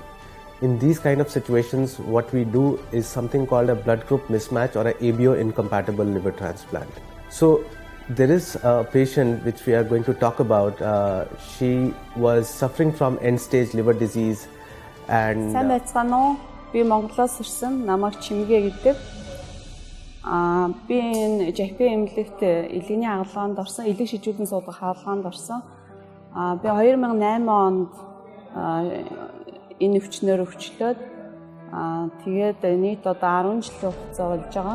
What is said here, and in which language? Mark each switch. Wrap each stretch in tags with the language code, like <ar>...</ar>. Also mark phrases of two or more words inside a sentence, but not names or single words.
<en>In these kind of situations, what we do is something called a blood group mismatch or a ABO incompatible liver transplant. So there is a patient which we are going to talk about. She was suffering from end-stage liver disease and</en> <mn>сайн байцгаана уу? Би Монголоос ирсэн. Намайг Чимгээ гэдэг. Би энэ JP эмнэлэгт элэгний хаалгаанд орсон, элэг шижүүлэн суулгах хаалгаанд орсон. Би 2008 онд энэ өвчнөөр өвчлөөд тэгээд нийт одоо 10 жилийн хугацаа болж байгаа.</mn>